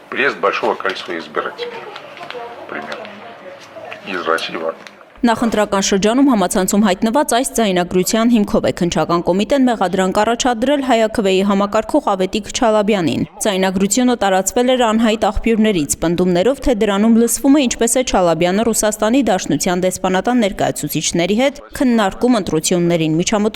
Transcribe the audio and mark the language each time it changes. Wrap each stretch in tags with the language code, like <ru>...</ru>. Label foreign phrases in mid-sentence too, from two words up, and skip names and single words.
<ru>приезд большого количества избирателей, примерно, из России в Армению.</ru> <hy>Նախընտրական շրջանում համացանցում հայտնված այս ձայնագրության հիմքով է քննչական կոմիտեն մեղադրանք առաջադրել Հայաքվեի համակարգող Ավետիք Չալաբյանին։ Ձայնագրությունը տարածվել էր անհայտ աղբյուրներից, պնդումներով, թե դրանում լսվում է ինչպես է Չալաբյանը Ռուսաստանի Դաշնության դեսպանատան ներկայացուցիչների հետ քննարկում ընտրություններին միջամտությունն</hy>